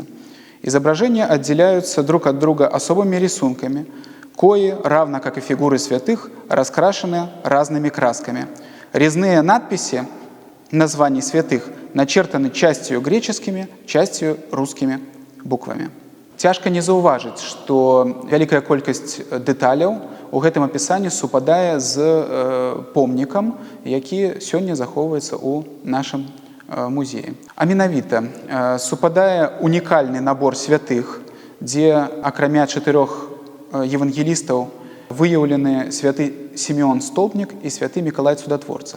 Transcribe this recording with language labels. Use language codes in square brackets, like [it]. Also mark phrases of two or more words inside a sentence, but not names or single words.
[ru] Изображения отделяются друг от друга особыми рисунками, кои, равно как и фигуры святых, раскрашены разными красками. Резные надписи названий святых начертаны частью греческими, частью русскими буквами». [be] Цяжка не заўважыць, што вялікая колькасць дэталяў у гэтым апісанні супадае з помнікам, які сёння захоўваецца ў нашым музеі. А менавіта супадае унікальны набор святых, дзе акрамя 4 евангелістаў выяўлены святы Сімеон Столпнік і святы Мікалай Цудатворца.